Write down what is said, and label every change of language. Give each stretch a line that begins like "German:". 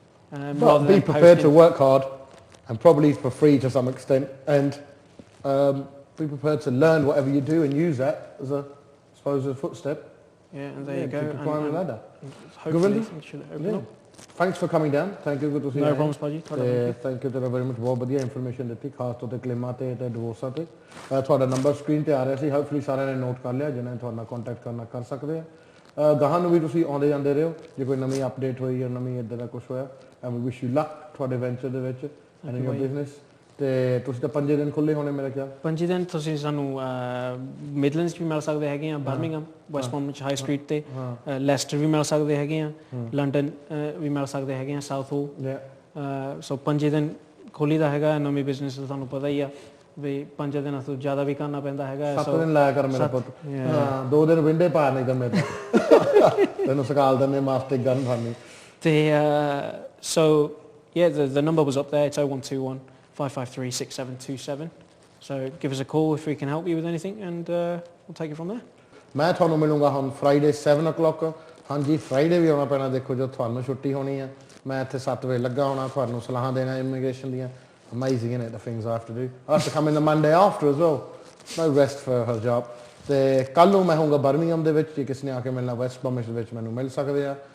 English: But be prepared to work hard and probably for free to some extent and be prepared to learn whatever you do and use that as a, I suppose, a footstep. Yeah, and there you go. To climb the ladder. Hopefully things should open up. Thanks for coming down. Thank you. Good to see you. No problems, Paji. Thank you very much.
Punjabi: ਬਹੁਤ ਵਧੀਆ information ਦਿੱਤੀ ਖਾਸ ਤੌਰ ਤੇ ਕਲੇਮਾਂ ਤੇ ਡਿਵੋਰਸਾਂ ਤੇ ਤੁਹਾਡਾ number screen ਤੇ ਆ ਰਿਹਾ ਸੀ ਹੋਪਫੁਲੀ ਸਾਰਿਆਂ ਨੇ ਨੋਟ ਕਰ ਲਿਆ ਜਿਨ੍ਹਾਂ ਨੇ ਤੁਹਾਡਾ ਕੰਟੈਕਟ ਕਰਨਾ ਕਰ ਸਕਦੇ ਆ ਗਾਹਾਂ ਨੂੰ ਵੀ ਤੁਸੀਂ ਆਉਂਦੇ ਜਾਂਦੇ ਰਹੋ ਜੇ ਕੋਈ ਨਵੀਂ ਅਪਡੇਟ ਹੋਈ ਜਾਂ ਨਵੀਂ ਇਦਾਂ ਦਾ ਕੁਝ ਹੋਇਆ
English: and we wish you luck
Punjabi: ਤੁਹਾਡੇ ਵੈਂਚਰ ਦੇ ਵਿੱਚ
English: and in your business
Punjabi: ਤੇ ਤੁਸੀਂ ਤਾਂ 5 ਦਿਨ ਖੁੱਲੇ ਹੋਣੇ ਮੇਰੇ ਖਿਆਲ 5 ਦਿਨ ਤੁਸੀਂ ਸਾਨੂੰ ਮਿਡਲੈਂਡਸ ਵੀ ਮਿਲ ਸਕਦੇ ਹੈਗੇ ਆ ਬਰਮਿੰਗਮ ਵੈਸਟਮੌਂਟ ਹਾਈ ਸਟਰੀਟ ਤੇ ਲੈਸਟਰ ਵੀ ਮਿਲ ਸਕਦੇ ਹੈਗੇ ਆ ਲੰਡਨ ਵੀ ਮਿਲ ਸਕਦੇ ਹੈਗੇ ਆ ਸਾਊਥ ਹੋਲ ਸੋ 5 ਦਿਨ ਖੋਲੀ ਦਾ ਹੈਗਾ ਨਵੀਂ ਬਿਜ਼ਨਸ ਦਾ ਤੁਹਾਨੂੰ ਪਤਾ ਹੀ ਆ ਵੀ 5 ਦਿਨਾਂ ਤੋਂ ਜ਼ਿਆਦਾ ਵੀ ਕਰਨਾ ਪੈਂਦਾ ਹੈਗਾ 7 ਦਿਨ ਲਾਇਆ ਕਰ ਮੇਰਾ ਪੁੱਤ 2 ਦਿਨ ਵਿੰਡੇ ਪਾ ਨਹੀਂ ਤਾਂ ਮੇਰੇ ਤੈਨੂੰ ਸਕਾਲ ਦਿੰਦੇ ਮਾਸਟਿਕ ਗਨ ਖਾਣੀ
English: ਤੇ so yeah the number was up there it's 0121 553 6727 so give us a call if we can help you with anything and we'll take it from there
Punjabi: ਮੈਂ ਤੁਹਾਨੂੰ ਮਿਲੂੰਗਾ ਹੁਣ ਫਰਾਈਡੇ 7 o'clock ਹਾਂਜੀ ਫਰਾਈਡੇ ਵੀ ਆਉਣਾ ਪੈਣਾ ਦੇਖੋ ਜੋ ਤੁਹਾਨੂੰ ਛੁੱਟੀ ਹੋਣੀ ਆ ਮੈਂ ਇੱਥੇ 7 ਵਜੇ ਲੱਗਾ ਹੋਣਾ ਤੁਹਾਨੂੰ ਸਲਾਹਾਂ ਦੇਣਾ ਇਮੀਗ੍ਰੇਸ਼ਨ ਦੀਆਂ
English: amazing isn't it the things I have to do I have to come in the Monday after as well no rest for Harjap
Punjabi: ਤੇ ਕੱਲ ਨੂੰ ਮੈਂ ਹੋਊਂਗਾ ਬਰਮਿੰਗਮ ਦੇ ਵਿੱਚ ਜੇ ਕਿਸੇ ਨੇ ਆ ਕੇ ਮਿਲਣਾ ਵੈਸਟ ਬ੍ਰੋਮਿਚ ਦੇ ਵਿੱਚ ਮੈਨੂੰ ਮਿਲ ਸਕਦੇ ਆ